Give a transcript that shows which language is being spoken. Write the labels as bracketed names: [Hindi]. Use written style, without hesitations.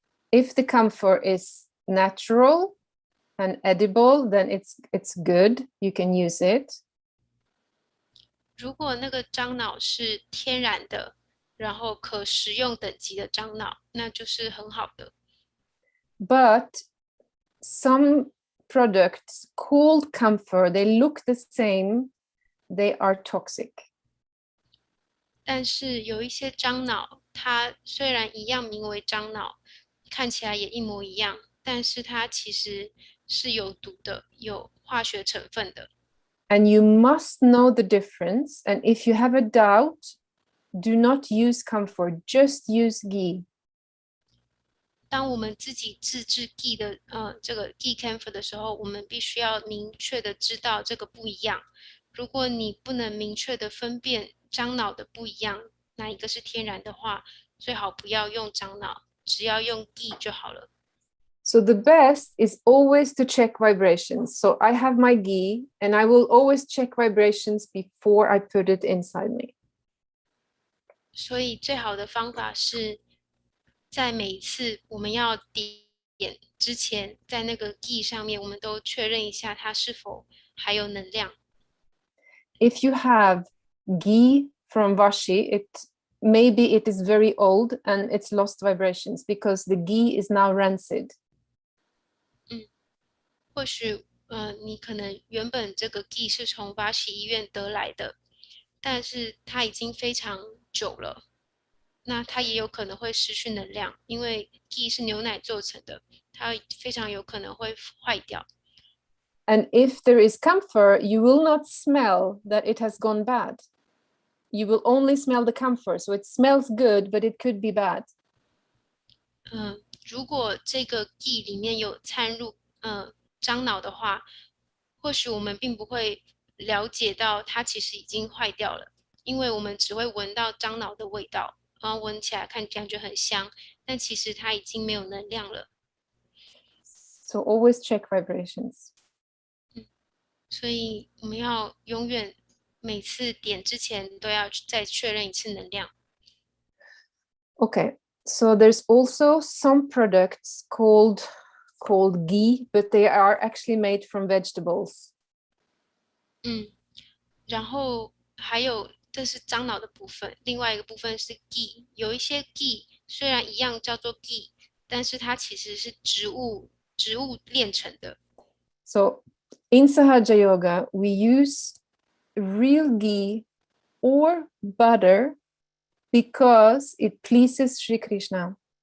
[English] If the camphor is natural and edible, then it's good. You can use it. [Chinese] 如果那个樟脑是天然的，然后可食用等级的樟脑，那就是很好的。 [English] But some products called camphor, they look the same, they are toxic. [Chinese] 但是有一些樟脑，它虽然一样名为樟脑，看起来也一模一样，但是它其实是有毒的，有化学成分的。 [English] And you must know the difference. And if you have a doubt, do not use camphor, just use ghee. [Chinese] 当我们自己自制 ghee 的这个 ghee camphor 的时候，我们必须要明确的知道这个不一样。如果你不能明确的分辨樟脑的不一样，哪一个是天然的话，最好不要用樟脑，只要用 ghee 就好了。 [English] So the best is always to check vibrations. So I have my ghee and I will always check vibrations before I put it inside me. [Chinese] 所以最好的方法是在每一次我们要点之前，在那个 ghee 上面，我们都确认一下它是否还有能量。 [English] If you have ghee from Vashi, maybe it is very old and it's lost vibrations because the ghee is now rancid. [Chinese] 或许你可能原本这个 ghee 是从巴西医院得来的，但是它已经非常久了，那它也有可能会失去能量，因为 ghee 是牛奶做成的，它非常有可能会坏掉。 [English] And if there is camphor, you will not smell that it has gone bad. You will only smell the camphor. So it smells good, but it could be bad. [Chinese] 如果这个 ghee 里面有掺入樟脑的话，或许我们并不会了解到它其实已经坏掉了，因为我们只会闻到樟脑的味道，然后闻起来感觉很香，但其实它已经没有能量了。 [English] So always check vibrations. [Chinese] 所以我们要永远每次点之前都要再确认一次能量。 [English] Okay, so there's also some products called ghee, but they are actually made from vegetables. [Chinese] 然后还有这是樟脑的部分，另外一个部分是 ghee， 有一些 ghee 虽然一样叫做 ghee， 但是它其实是植物炼成的。 [English] So in Sahaja Yoga, we use real ghee or butter because it pleases Sri Krishna.